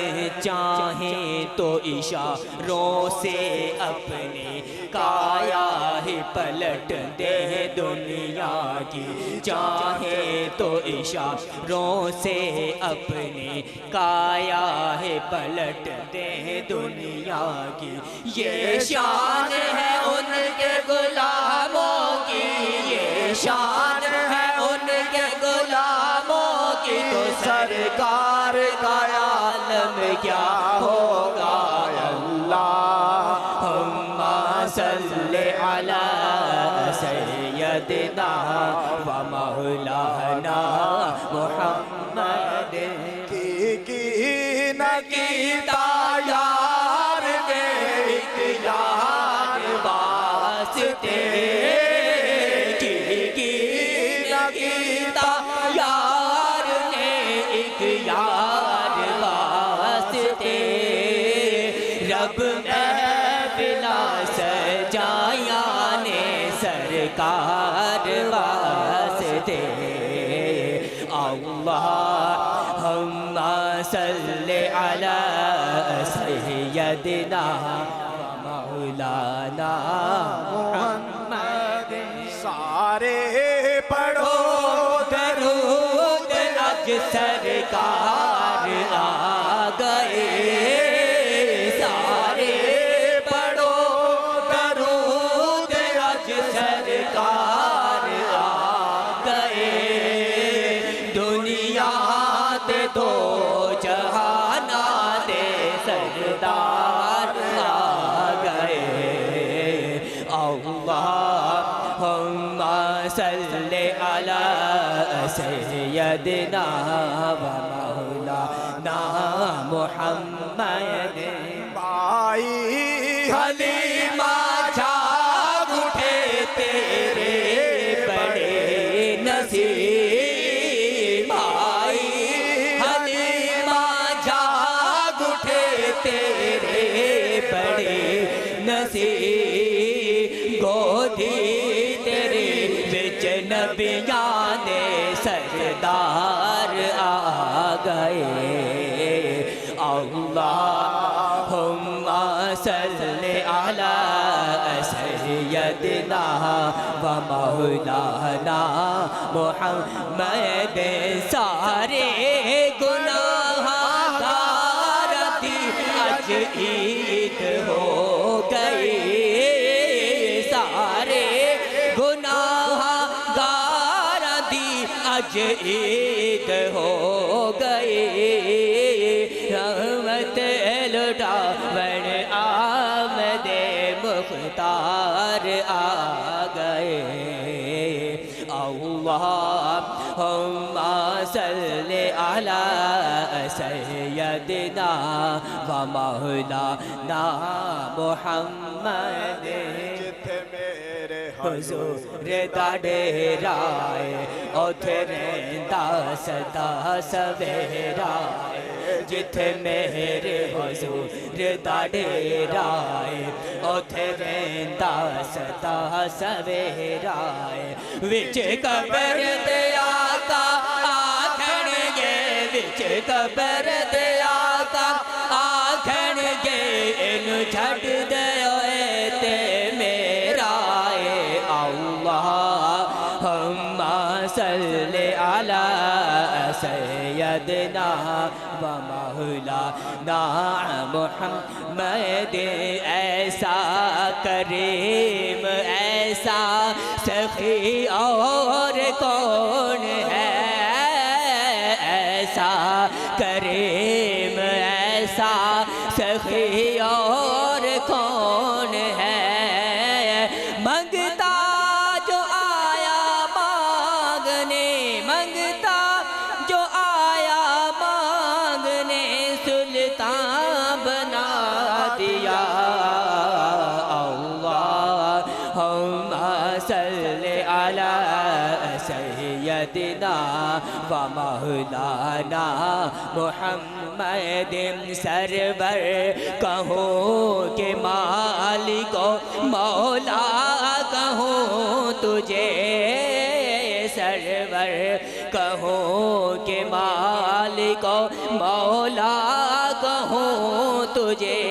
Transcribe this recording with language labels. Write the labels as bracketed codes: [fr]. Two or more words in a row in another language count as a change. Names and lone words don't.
[ur] چاہے تو اشاروں سے اپنے کایا ہی پلٹ دے دنیا کی، چاہے تو اشاروں سے اپنے کایا ہی پلٹ دے دنیا کی. یہ شان ہے ان کے غلاموں کی، یہ شان ہے ان کے غلاموں کی. تو سرکار کا عالم کیا ہوگا. [ar] اللهم صل على سيدنا و مولانا محمد. [pa] کی نہ کیتا یار نے اختیار واسطے، کی نہ کیتا یار نے اختیار واسطے. رب محفلاں سجایا نے سرکار واسطے. [ar] اللهم صل على سيدنا مولانا محمد. [pa] سارے پڑھو درود اج سرکار آ گئے. سارے پڑھو درود اج سرکار آ گئے. دنیا تے دو جہاناں دے سردار آ گئے. [ar] اللهم صل على سيدنا و مولانا محمد. [pa] भाई حلیمہ جاگ اٹھے تیرے بڑے نصیب. بھائی حلیمہ جاگ اٹھے تیرے بڑے نصیب. گودی تیرے وچ نبیاں نے سردار آ گئے. [ar] اللهم صل على سيدنا و مولانا محمد. [pa] سارے گناہگار دی اج عید ہو گئی. سارے گناہگار دی اج عید ہو گئی. رحمت لٹاون آمدے مختار آ گئے. [ar] اللهم صل على سيدنا و مولانا محمد. [pa] جتھے میرے حضور دا ڈیرا اے اوتھے رہندا سدا سویرا. جتھے میرے حضور دا ڈیرا اے اوتھے رہندا سدا سویرا. وچ قبر دے آقا آکھنگے، وچ قبر دے آقا آکھنگے، اینوں چھڈ دے تے میرا اے. [ar] اللهم صل على سيدنا و مولانا محمد. [ur] ایسا کریم ایسا سخی اور کون ہے، ایسا کریم ایسا سخی اور کون ہے. منگتا جو آیا مانگنے، منگتا جو آیا مانگنے، سلطان بنا دیا. [ar] اللهم صل على سيدنا و مولانا محمد. [ur] سرور کہوں کہ مالک و مولا کہوں تجھے، سرور کہوں کہ مالک و مولا کہوں تجھے.